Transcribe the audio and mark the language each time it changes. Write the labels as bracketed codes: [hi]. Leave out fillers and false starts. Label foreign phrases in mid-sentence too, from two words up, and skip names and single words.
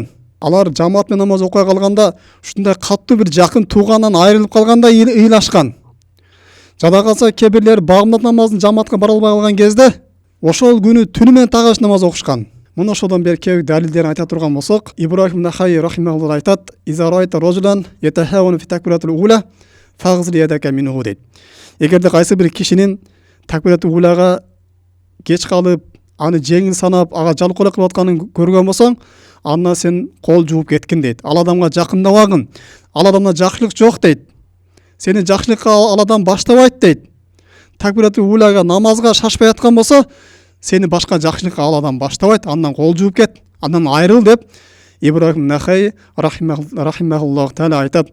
[ky] Алар жамаат менен намаз окубай калганда ушундай катуу бир жакын туугандан айрылып калганда ыйлашкан. Жада калса кээ бирлер багымдат намазын жамаатка бара албай калган кезде ошол күнү түнү менен тагыш намаз окушкан. Мына ошодон бери кээ далилдерин айта турган болсок, Ибрахим Нахай рахимахуллах айтат: [ar] "إذا رأيت رجلا يتهاون في التكبيرة الأولى فاغسل يدك منه" дейт. [ky] Эгерде кайсы бир кишинин [ar] такбиратул улага [ky] кеч калып, аны жеңил санап, ага жалкоолук кылып атканын көргөн болсоң, андан сен кол жууп кеткин дейт. Ал адамга жакындабагын. Ал адамда жакшылык жок дейт. Сени жакшылыкка ал адам баштабайт дейт. [ar] Такбиратул улага [ky] намазга шашпай аткан болсо, сени башка жакшылыкка ал адам баштабайт, андан кол жууп кет, андан айрыл деп Ибрахим Нахай [ar] رحمه الله تعالى [ky] айтат.